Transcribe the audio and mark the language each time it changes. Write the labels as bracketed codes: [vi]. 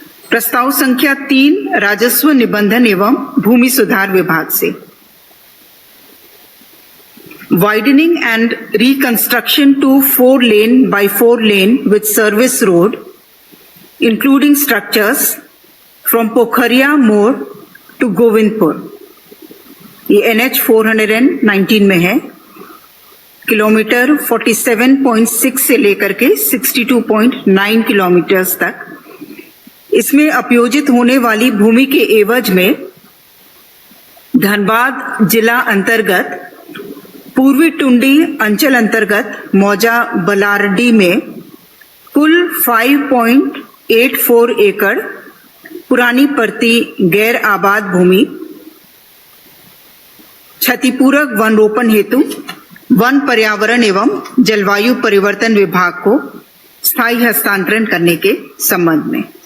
[hi] प्रस्ताव संख्या 3 राजस्व निबंधन एवं भूमि सुधार विभाग से। [en] Widening and reconstruction to 4 lane by 4 lane with service road, including structures from Pokhariya More to Govindpur. [hi] ये NH 419 में है। किलोमीटर 47.6 से लेकर के 62.9 किलोमीटर्स तक। इसमें उपयोजित होने वाली भूमि के एवज में धनबाद जिला अंतर्गत पूर्वी टुंडी अंचल अंतर्गत मौजा बलारडी में कुल 5.84 एकड़ पुरानी परती गैर आबाद भूमि क्षतिपूरक वन रोपण हेतु वन पर्यावरण एवं जलवायु परिवर्तन विभाग को स्थायी हस्तांतरण करने के संबंध में।